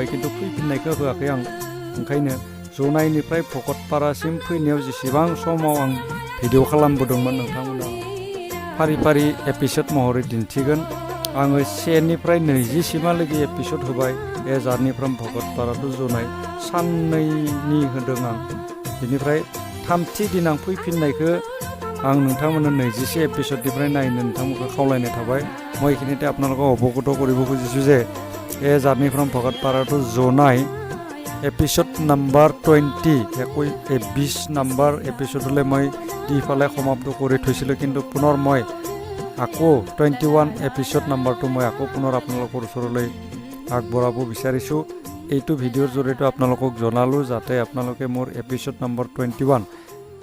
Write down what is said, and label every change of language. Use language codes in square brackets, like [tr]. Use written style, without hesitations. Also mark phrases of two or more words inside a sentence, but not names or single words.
[brx] खिन्थु फैफिननायखौ होआखै आं ओंखायनो जनायनिफ्राय भकतपारासिम फैनायाव जेसेबां समाव आं भिडिअ खालामबोदोंमोन नोंथांमोना फारि फारि एपिसड महरै दिन्थिगोन आङो 1 निफ्राय 20 सिमहालागै एपिसड होबाय ए जार्नि फ्रम भकतपारा टु जनाय साननैनि होदों आं बेनिफ्राय 3थि दिन आं फैफिननायखौ आं नोंथांमोननो 21 एपिसडनिफ्राय नायनो नोंथांमोनखौ खावलायनाय थाबाय [as] মই এইখিনিতে আপোনালোকক অৱগত কৰিব খুজিছোঁ যে এ জাৰ্নি ফ্ৰম ভকতপাৰা টু জনাই এপিসড নাম্বাৰ 20 নাম্বাৰ এপিসডলৈ মই দিফালে সমাপ্ত কৰি থৈছিলোঁ কিন্তু পুনৰ মই আকৌ 21 এপিসড নাম্বাৰটো মই আকৌ পুনৰ আপোনালোকৰ ওচৰলৈ আগবঢ়াব বিচাৰিছোঁ এইটো ভিডিঅ'ৰ জৰিয়তে আপোনালোকক জনালোঁ যাতে আপোনালোকে মোৰ এপিসড নাম্বাৰ 21